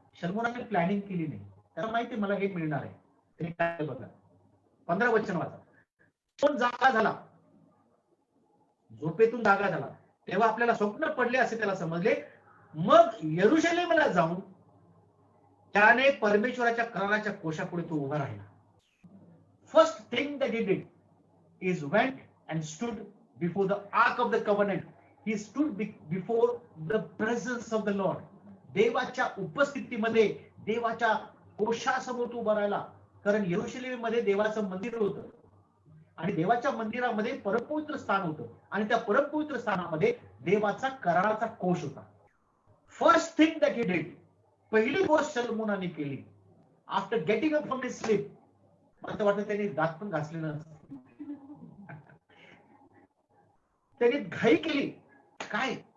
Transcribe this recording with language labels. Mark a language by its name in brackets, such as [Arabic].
[Marathi] शलोमोनाने planning केली नाही, त्याला माहिती मला हे मिळणार आहे. ते काय बघा, 15 वचन वाचा. पण जागा झाला, झोपेतून जागा झाला, तेव्हा आपल्याला स्वप्न पडले असे त्याला समजले. मग यरुशलेमला जाऊन त्याने परमेश्वराच्या कराराच्या कोशापुढे तो उभा राहिला. [English] First thing that he did is went and stood before the ark of the covenant. He stood before the presence of the Lord. [Marathi] देवाच्या उपस्थितीमध्ये, देवाच्या कोशासमोर तो उभा राहिला. कारण यरुशलेममध्ये देवाचं मंदिर होतं आणि देवाच्या मंदिरामध्ये परमपवित्र स्थान होतं आणि त्या परमपवित्र स्थानामध्ये देवाचा कराराचा कोश होता. [English] first thing that he did, [Marathi] पहिली गोष्ट शलोमोनाने केली [English] after getting up from his sleep, [Marathi] मला वाटतं त्यांनी दात पण घासले नसते, त्यांनी घाई केली. काय?